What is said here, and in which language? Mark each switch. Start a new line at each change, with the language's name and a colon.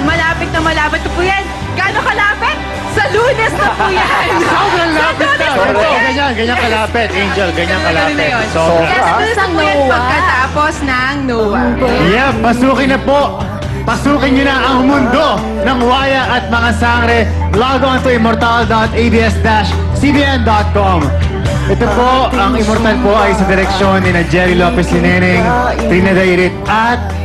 Filipino: Malapit na po yan. Gano'ng kalapit? Sa Lunes na po yan. Sobrang lapit na! Ganyan kalapit, Angel, ganyan kalapit. Sobra. Yes, Lunes na po yan pagkatapos ng Noah. Yeah, pasukin na po! Pasukin nyo na ang mundo ng waya at mga sangre.
English: Log on to immortal.abs-cbn.com.
Filipino: Ito po, ang Immortal po ay sa direksyon ni Jerry Lopez Lineneng, Trina Dairit at